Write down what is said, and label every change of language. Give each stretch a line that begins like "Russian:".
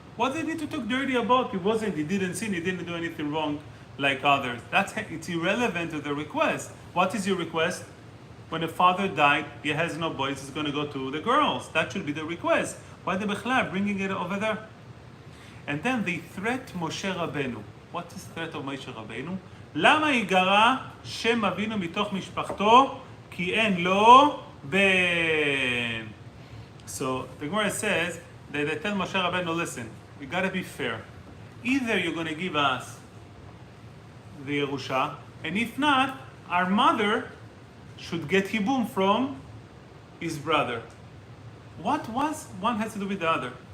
English: What do they need to talk dirty about? He didn't sin. He didn't do anything wrong like others. It's irrelevant to the request. What is your request? When a father died, he has no boys, he's going to go to the girls. That should be the request. Why the Bechla bringing it over there? And then they threat Moshe Rabbeinu. What is threat of Moshe Rabbeinu?
Hebrew: למה יגרע שם אבינו מתוך משפחתו כי אין לו בן?
English: So the Gemara says that they tell Moshe Rabbeinu, listen, you got to be fair. Either you're going to give us the Yerusha, and if not, our mother should get Hibum from his brother. What was? One has to do with the other.